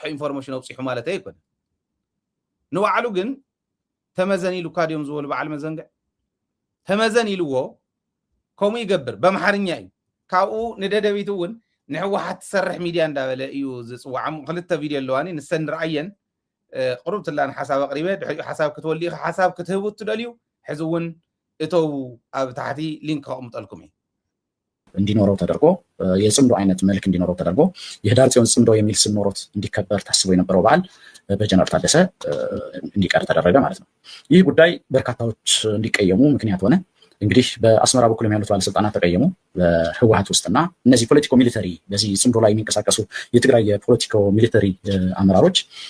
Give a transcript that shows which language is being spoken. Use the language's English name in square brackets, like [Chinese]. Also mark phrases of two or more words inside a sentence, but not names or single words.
[Tigrinya] ኢንፎርሜሽን ኣውፂሑ ማለት ኣይኮነን ንባዕሉ ግን ተመዘን ኢሉ ካድዮም ዝበሉ በዓል መዘንግዕ ተመዘን ኢልዎ ከምኡ ይገብር በምሓርኛ እዩ ካብኡ ንደደቢት እውን ንሕወሓት ትሰርሕ ሚድያ እንዳበለ እዩ ዝፅዋዕ ክልተ ቪድዮ ኣለዋኒ ንሰን ንረኣየን ቅሩብ ትላን ሓሳብ ኣቕሪበ ድሕሪኡ ሓሳብ ክትወሊ ኢኻ ሓሳብ ክትህቡ ትደልዩ ሕዚ እውን እተው ኣብ ታሕቲ ሊንክ ከቕምጠልኩም እየ [Amharic] እንዲኖረው ተደርጎ የጽምዶ አይነት መልክ እንዲኖረው ተደርጎ የህዳር ጽዮን ጽምዶ የሚል ስም ኖሮት እንዲከበር ታስቦ የነበረው በዓል በጀነራል ታደሰ እንዲቀር ተደረገ ማለት ነው። ይህ ጉዳይ በርካታዎች እንዲቀየሙ ምክንያት ሆነ። እንግዲህ በአስመራ በኩል ያሉት ባለስልጣናት ተቀየሙ በህወሓት ውስጥና እነዚህ [English] politico military [Amharic] በዚህ ጽምዶ ላይ የሚንቀሳቀሱ የትግራይ የፖለቲኮ ሚሊተሪ አመራሮች